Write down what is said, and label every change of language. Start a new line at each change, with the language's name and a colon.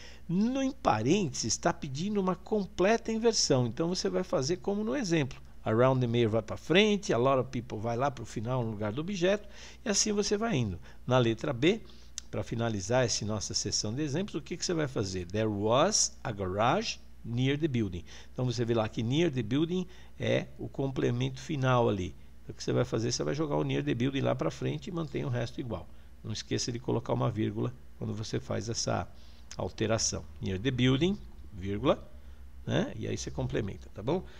Portuguese: No em parênteses está pedindo uma completa inversão. Então você vai fazer como no exemplo.
English: Around the mayor
Portuguese: vai para frente,
English: a lot of people
Portuguese: vai lá para o final no lugar do objeto, e assim você vai indo. Na letra B, para finalizar essa nossa sessão de exemplos, o que você vai fazer?
English: There was a garage near the building.
Portuguese: Então você vê lá que
English: near the building
Portuguese: é o complemento final ali. Então, o que você vai fazer? Você vai jogar o
English: near the building
Portuguese: lá para frente e mantém o resto igual. Não esqueça de colocar uma vírgula quando você faz essa alteração.
English: Near the building,
Portuguese: vírgula, né? E aí você complementa, tá bom?